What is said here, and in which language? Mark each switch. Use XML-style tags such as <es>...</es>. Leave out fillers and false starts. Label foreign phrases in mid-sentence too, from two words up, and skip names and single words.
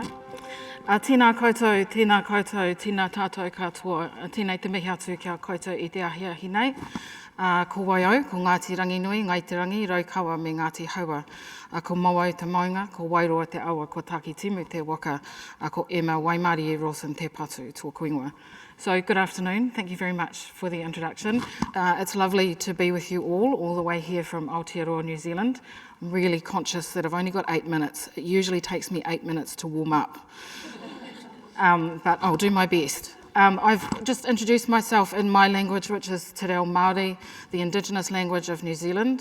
<mi>Tēnā koutou, tēnā tātou katoa, tēnei te mihi atu kia koutou I te ahiahi nei. Ko waiau, ko Ngāti Ranginui, Ngaitirangi, Raukawa me Ngāti Haua. Ko Mawau te Maunga, ko Wairoa te Awa, ko Taki Timu te Waka, ko Emma Waimari Rawson-Te Patu, tō kuingoa.</mi> <en>So good afternoon, thank you very much for the introduction. It's lovely to be with you all the way here from Aotearoa, New Zealand. I'm really conscious that I've only got 8 minutes. It usually takes me 8 minutes to warm up, but I'll do my best. I've just introduced myself in my language, which is Te Reo Māori, the Indigenous language of New Zealand.</en>